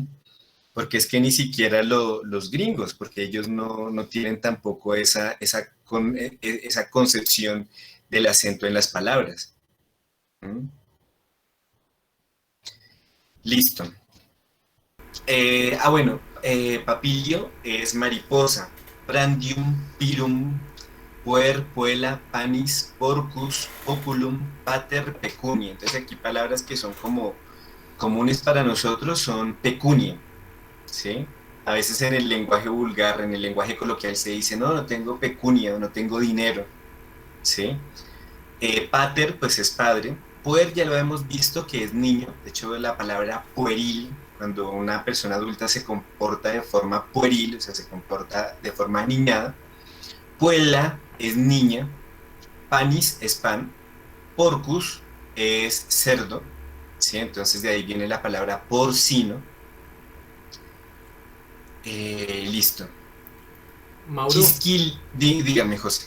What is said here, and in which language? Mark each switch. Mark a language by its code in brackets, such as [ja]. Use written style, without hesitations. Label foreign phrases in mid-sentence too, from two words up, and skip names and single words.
[es] Porque es que ni siquiera los gringos, porque ellos no tienen tampoco esa concepción del acento en las palabras. ¿Mm? Listo. Bueno, papilio es mariposa. [la] Prandium, pirum, puer, puela, panis, porcus, oculum, pater, pecunia. [es] Entonces aquí palabras que son como comunes para nosotros son pecunia, ¿sí? A veces en el lenguaje vulgar, en el lenguaje coloquial se dice, no, no tengo pecunia, no tengo dinero, ¿sí? Pater, pues es padre. Puer ya lo hemos visto que es niño. De hecho, la palabra pueril, cuando una persona adulta se comporta de forma pueril, o sea, se comporta de forma niñada. Puella es niña. Panis es pan. Porcus es cerdo, ¿sí? Entonces de ahí viene la palabra porcino. Listo. Mauro, Quisquil, dígame, José.